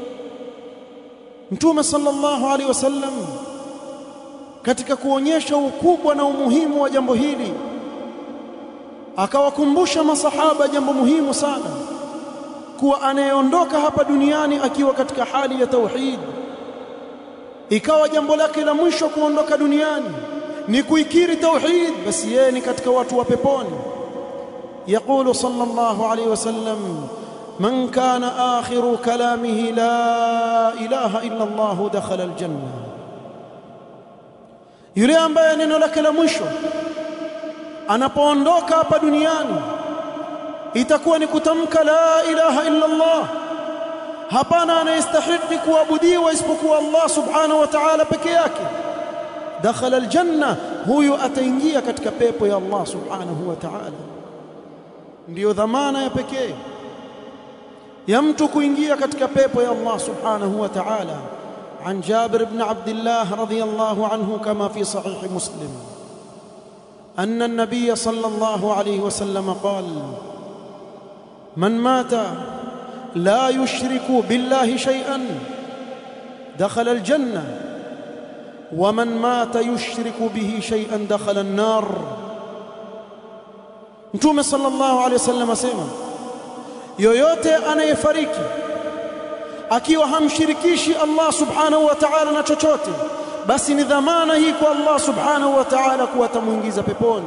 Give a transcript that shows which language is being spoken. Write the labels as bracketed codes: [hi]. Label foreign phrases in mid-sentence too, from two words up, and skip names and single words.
[sw] Mtume [ar] صلى الله عليه وسلم [sw] katika kuonyesha ukubwa na umuhimu wa jambo hili akawakumbusha masahaba jambo muhimu sana, kuwa anayeondoka hapa duniani akiwa katika hali ya tauhid, ikawa jambo lake la mwisho kuondoka duniani ni kuikiri tauhid, basi yeye ni katika watu wa peponi. [ar] يقول صلى الله عليه وسلم، من كان آخر كلامه لا إله إلا الله دخل الجنة, [sw] yule ambaye neno lake la mwisho anapoondoka hapa duniani itakuwa ni kutamka [ar] لا إله إلا الله, [sw] hapana anayestahili kuabudiwa isipokuwa Allah [ar] سبحانه وتعالى [sw] peke yake, [ar] دخل الجنة, [sw] huyu ataingia katika pepo ya Allah [ar] سبحانه وتعالى. [sw] Ndiyo dhamana ya pekee ya mtu kuingia katika pepo ya Allah [ar] سبحانه وتعالى. عن جابر بن عبد الله رضي الله عنه كما في صحيح مسلم أن النبي صلى الله عليه وسلم قال: من مات لا يشرك بالله شيئا دخل الجنة، ومن مات يشرك به شيئا دخل النار. [sw] Mtume [ar] صلى الله عليه وسلم [sw] asema, yoyote anayefariki akiwa hamshirikishi Allah [ar] سبحانه وتعالى [sw] na chochote, basi ni dhamana hii kwa Allah [ar] سبحانه وتعالى [sw] kuwa atamuingiza peponi.